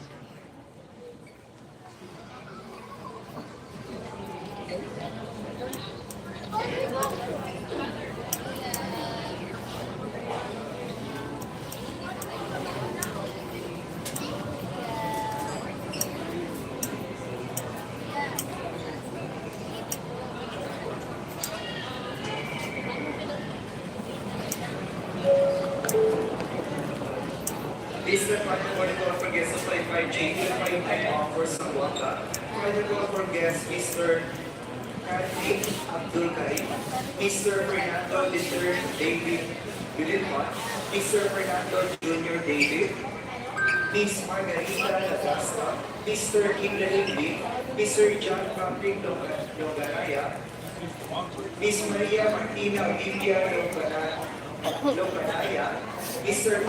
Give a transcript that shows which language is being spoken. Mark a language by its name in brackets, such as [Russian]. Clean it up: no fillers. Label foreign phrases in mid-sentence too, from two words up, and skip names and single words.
[English] This is the final boarding call for guests of flight 5J, flight time for Sambuanga. Final call for guests, Mr. Kartik Abdul Karim, Mr. Fernando Litter David Vililman, Mr. Fernando Jr. David, Miss Margarita Lagasta, Mr. Kimberly Lee, Mr. John Patrick Longanaya, Miss Maria Martina Olivia Longanaya, Mr.